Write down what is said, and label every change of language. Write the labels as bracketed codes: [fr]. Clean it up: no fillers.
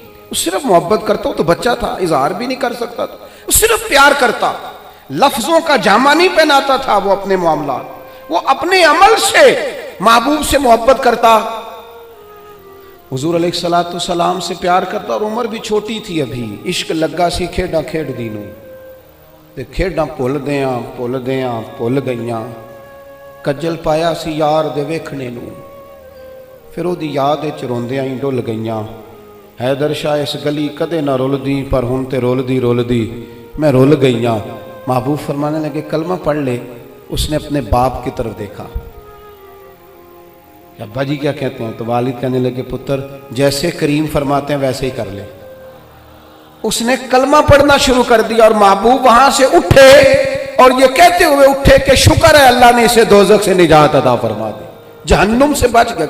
[ur] وہ صرف محبت کرتا, وہ تو بچہ تھا, اظہار بھی نہیں کر سکتا تھا, وہ صرف پیار کرتا. لفظوں کا جامہ نہیں پہناتا تھا وہ اپنے معاملات, وہ اپنے عمل سے محبوب سے محبت کرتا. حضور علیہ السلام سے پیار کرتا, اور عمر بھی چھوٹی تھی ابھی. [pa] عشق لگا سی کھیڈاں کھیڈ دینوں, تے کھیڈاں بھول گئیاں. کجل پایا سی یار دے ویکھنے نوں, پھر وہ دی یاد وچ روندیاں ہی ڈل گئیاں. حیدر شاہ اس گلی کدے نہ رلدی, پر ہن تے رلدی میں رل گئیاں. [ur] محبوب فرمانے لگے کلمہ پڑھ لے. اس نے اپنے باپ کی طرف دیکھا, ابا جی کیا کہتے ہیں؟ تو والد کہنے لگے پتر جیسے کریم فرماتے ہیں ویسے ہی کر لے. اس نے کلمہ پڑھنا شروع کر دیا, اور محبوب وہاں سے اٹھے اور یہ کہتے ہوئے اٹھے کہ شکر ہے اللہ نے اسے دوزخ سے نجات عطا فرما دی, جہنم سے بچ گیا.